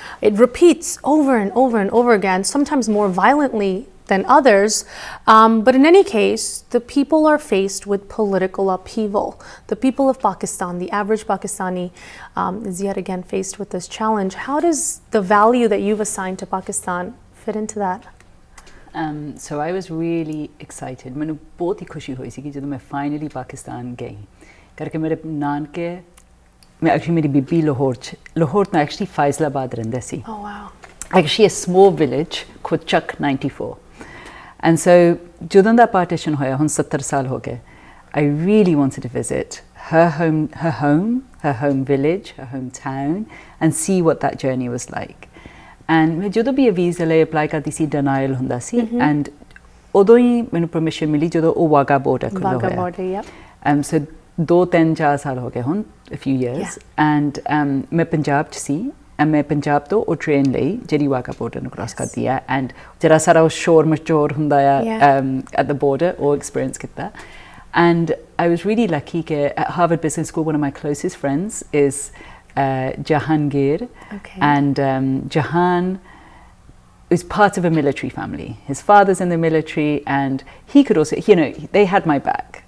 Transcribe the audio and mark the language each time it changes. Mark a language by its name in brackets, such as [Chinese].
[English] It repeats over and over and over again, sometimes more violently than others, but in any case, the people are faced with political upheaval. The people of Pakistan, the average Pakistani, is yet again faced with this challenge. How does the value that you've assigned to Pakistan fit into that? So I was really excited. [Punjabi] ਮੈਨੂੰ ਬਹੁਤ ਹੀ ਖੁਸ਼ੀ ਹੋਈ ਸੀ ਕਿ ਜਦੋਂ ਮੈਂ finally Pakistan ਗਈ ਕਰਕੇ ਮੇਰੇ ਨਾਨਕੇ ਮੈਂ ਐਕਚੁਅਲੀ ਮੇਰੀ ਬੀਬੀ ਲਾਹੌਰ ਤੋਂ ਐਕਚੁਅਲੀ ਫੈਜ਼ਲਾਬਾਦ ਰਹਿੰਦੇ ਸੀ। [English] Oh wow. Actually a small village called Chuck 94. And so [Punjabi] ਜਦੋਂ ਦਾ partition ਹੋਇਆ ਹੁਣ 70 ਸਾਲ ਹੋ ਗਏ, [English] I really wanted to visit her home village, her hometown, and see what that journey was like. [Punjabi] And ਮੈਂ ਜਦੋਂ ਵੀ ਵੀਜ਼ਾ ਲਈ ਅਪਲਾਈ ਕਰਦੀ ਸੀ denial ਹੁੰਦਾ ਸੀ, and ਉਦੋਂ ਹੀ ਮੈਨੂੰ permission ਮਿਲੀ ਜਦੋਂ ਉਹ ਵਾਗਾ border ਖੁੱਲ੍ਹਾ ਹੋਇਆ। [English] Wagah border, yep. [Punjabi] So 2-3-4 ਸਾਲ ਹੋ ਗਏ ਹੁਣ, [English] a few years, [Punjabi] and ਮੈਂ ਪੰਜਾਬ 'ਚ ਸੀ। ਮੈਂ ਪੰਜਾਬ ਤੋਂ ਉਹ ਟ੍ਰੇਨ ਲਈ ਜਿਹੜੀ ਵਾਗਾ border ਨੂੰ ਕ੍ਰਾਸ ਕਰਦੀ ਹੈ, ਐਂਡ ਜਿਹੜਾ ਸਾਰਾ ਉਹ ਸ਼ੋਰ ਮਚੋਰ ਹੁੰਦਾ ਆ [English] at the border, [Punjabi] ਉਹ ਐਕਸਪੀਰੀਅੰਸ ਕੀਤਾ। [English] And I was really lucky that at Harvard Business School, one of my closest friends is Jahangir. Okay. And Jahan is part of a military family. His father's in the military, and he could also, they had my back.